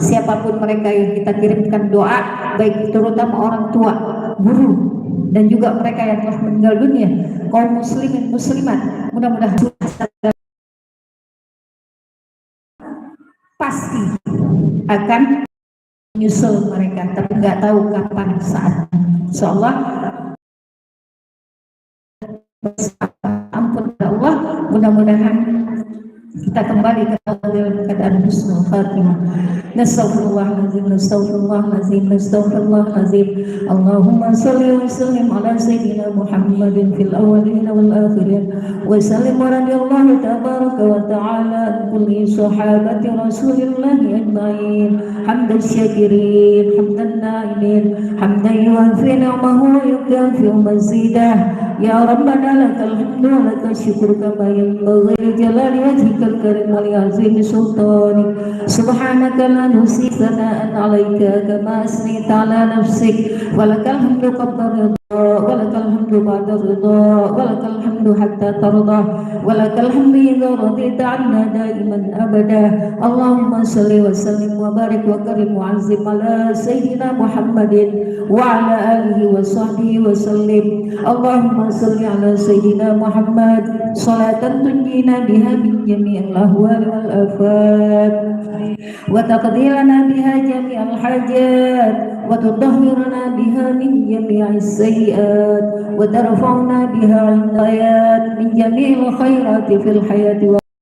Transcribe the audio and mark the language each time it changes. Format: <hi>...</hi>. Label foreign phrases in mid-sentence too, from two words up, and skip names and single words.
<id>Siapapun mereka yang kita kirimkan doa, baik terutama orang tua, guru, dan juga mereka yang telah meninggal dunia, kaum muslimin muslimat, mudah-mudahan pasti akan menyusul mereka, tapi nggak tahu kapan saat. Insyaallah ampun Allah, mudah-mudahan kita kembali ke dalam keadaan</id> <ar>حسن الخاتمة. نستغفر الله العظيم، نستغفر الله العظيم، نستغفر الله العظيم. اللهم صل وسلم على سيدنا محمد في الأولين والآخرين وسلم ورضي الله تبارك وتعالى عن كل صحابة رسول الله أجمعين. حمدا شاكرين، حمدا ناعمين، حمدا يوافي نعمه ويكافئ مزيده. يا ربنا لك الحمد ولك الشكر كما ينبغي لجلال وجهك الكريم ولعظيم سلطانك. سبحانك لا نحصي ثناء عليك كما أثنيت على نفسك ولك الحمد قبل ولك الحمد بعد الرضا ولك الحمد حتى ترضى ولك الحمد إذا رضيت عنا دائما أبدا اللهم صل وسلم وبارك وكرم وعزم على سيدنا محمد وعلى آله وصحبه وسلم اللهم صل على سيدنا محمد صلاة تنجينا بها من جميع الأهوال والآفات وتقضي لنا بها جميع الحاجات وتطهرنا بها من جميع السيئات وترفعنا بها عند الآيات من جميع الخيرات في الحياة والممات</ar>